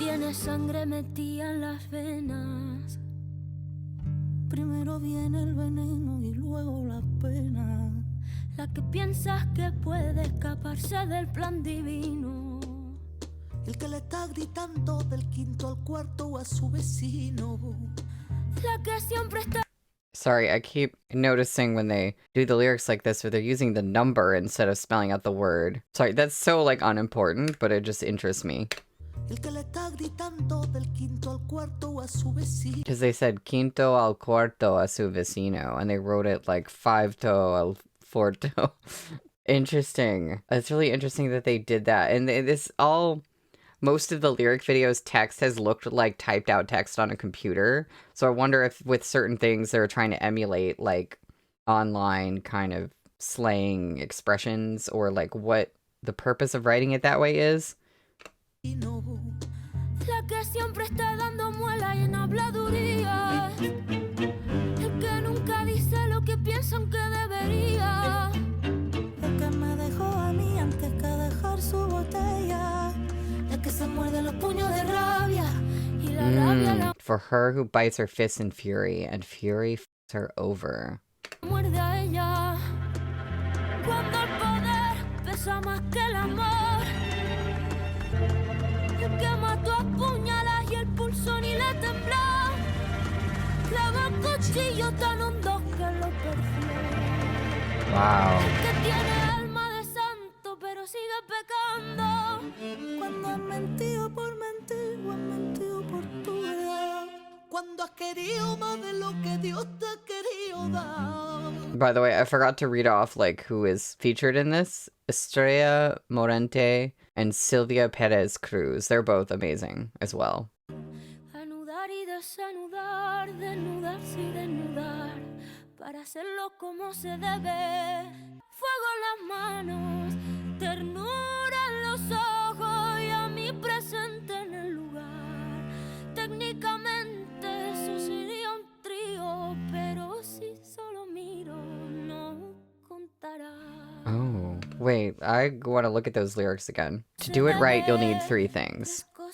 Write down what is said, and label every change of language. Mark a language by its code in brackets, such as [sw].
[es] Sangre metida en las venas. Primero viene el veneno y luego la pena. La que piensas que puede escaparse del plan divino. El que le está gritando del quinto al cuarto a su vecino. La que siempre está. [en] Sorry, I keep noticing when they do the lyrics like this where they're using the number instead of spelling out the word. Sorry, that's so like unimportant, but it just interests me. Because they said [es] quinto al cuarto a su vecino, [en] and they wrote it like fiveto al forto. Interesting. It's really interesting that they did that. And most of the lyric videos text has looked like typed out text on a computer. So I wonder if with certain things they're trying to emulate like online kind of slang expressions, or like what the purpose of writing it that way is. [es] La que siempre está dando muela y en habladuría. El que nunca dice lo que piensan que debería. El que me dejó a mí antes que dejar su botella. El que se muerde los puños de rabia. Y la rabia la [en] For her who bites her fist in fury, and fury f***s her over. [es] muerde a ella. Cuando el poder pesa más que el amor. El que mató a puñalas y el pulso ni le tembló. Clava cuchillo tan hondo que lo perdió. [en] Wow. [es] El que tiene alma de santo pero sigue pecando. Cuando has mentido por mentir o has mentido por tu verdad. Cuando has querido más de lo que Dios te ha querido dar. [en] By the way, I forgot to read off like who is featured in this. Estrella Morente and Silvia Perez Cruz. They're both amazing as well. [es] Anudar y desanudar, desnudarse y desnudar, para hacerlo como se debe. Fuego en las manos, ternura en los ojos y a mí presente en el lugar. Técnicamente eso sería un trío, pero si solo miro no contará. [en] Oh, wait, I want to look at those lyrics again. To do it right, you'll need 3 things.